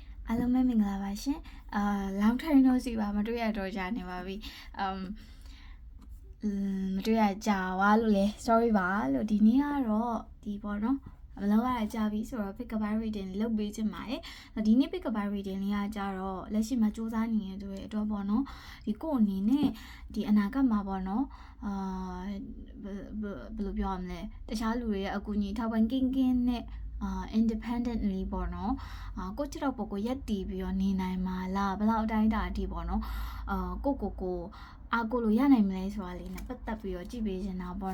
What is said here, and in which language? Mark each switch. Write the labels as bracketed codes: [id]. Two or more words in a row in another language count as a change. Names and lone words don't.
[my] အားလုံးပဲမင်္ဂလာပါရှင် [en] long time no see [my] ပါမတွေ့ရတော့ကြာနေပါပြီမတွေ့ရကြာသွားလို့လဲ sorry ပါလို့ဒီနေ့ကတော့ဒီပေါ့နော်မလောက်ရကြာပြီဆိုတော့ [en] pick up reading [my] လုပ်ပေးချင်ပါတယ်ဒီနေ့ [en] pick up reading [my] လေးကကြတော့ လက်ရှိမှာစူးစမ်းနေရတဲ့အတွက်ပေါ့နော်ဒီကိုအနေနဲ့ဒီအနာဂတ်မှာပေါ့နော်ဘယ်လိုပြောရမလဲတခြားလူတွေရဲ့အကူအညီထောက်ပံ့ကင်းနဲ့ independently ပေါ့နော်ကိုချစ်တော့ ကိုရက်တီးပြီးတော့နေနိုင်မှာလားဘယ်လောက်အတိုင်းတာအထိပေါ့နော်ကိုအားကိုလို့ရနိုင်မလဲဆိုတာလေးနဲ့ပတ်သက်ပြီးတော့ကြည့်ပေးနေတာပေါ့